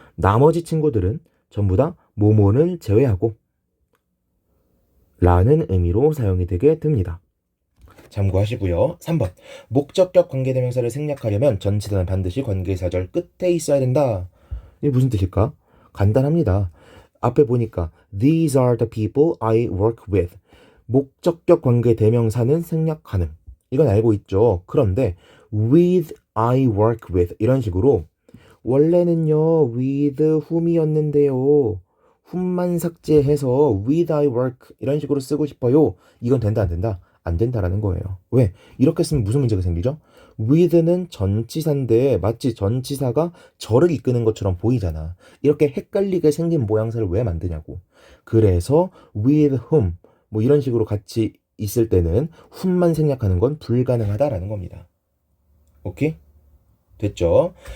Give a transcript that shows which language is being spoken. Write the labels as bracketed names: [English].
[Korean] 나머지 친구들은 전부 다 뭐뭐를 제외하고 라는 의미로 사용이 되게 됩니다. 참고하시고요. 3번 목적격 관계대명사를 생략하려면 전치사는 반드시 관계사절 끝에 있어야 된다. 이게 무슨 뜻일까? 간단합니다. 앞에 보니까 [English] These are the people I work with. [Korean] 목적격 관계대명사는 생략 가능. 이건 알고 있죠. 그런데 [English] with I work with [Korean] 이런 식으로 원래는요 with whom이었는데요. whom만 삭제해서 with I work 이런 식으로 쓰고 싶어요. 이건 된다 안 된다? 안 된다라는 거예요. 왜? 이렇게 쓰면 무슨 문제가 생기죠? with는 전치사인데 마치 전치사가 절을 이끄는 것처럼 보이잖아. 이렇게 헷갈리게 생긴 모양새를 왜 만드냐고. 그래서 with whom 뭐 이런 식으로 같이 있을 때는 whom만 생략하는 건 불가능하다라는 겁니다. 오케이? 됐죠?